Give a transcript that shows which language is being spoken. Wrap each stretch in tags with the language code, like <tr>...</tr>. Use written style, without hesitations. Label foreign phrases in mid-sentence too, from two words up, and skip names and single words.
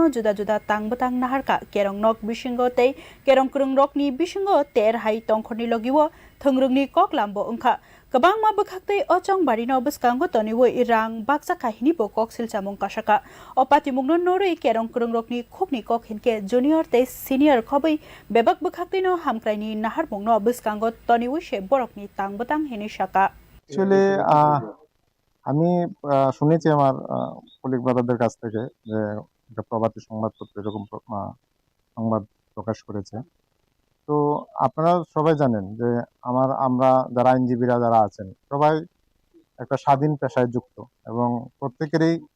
<trp>juda tangbatang naharka kerong nok bisingo tei kerong kurung rokni bisingo ter hai tongkhorni logiwo thongrungni kok lambo ungkha kabang ma bakhakte o chongbari no bskango toniwo irang baksa kahini bo kok silchamung kasaka opati mungno norei kerong kurung rokni khukni kok hinke junior te senior khobai bebak bakhakte no hamkraini nahar mungno bskango toniwo she borokni tangbatang hini saka</trp> <bn>actually আমি শুনেছি আমার কলিগ ব্রাদারদের কাছ থেকে যে একটা প্রবাদী সংবাদপত্র এরকম সংবাদ প্রকাশ করেছে তো আপনারা সবাই জানেন যে আমরা যারা আইনজীবীরা যারা আছেন সবাই একটা স্বাধীন পেশায় যুক্ত এবং প্রত্যেকেরই</bn>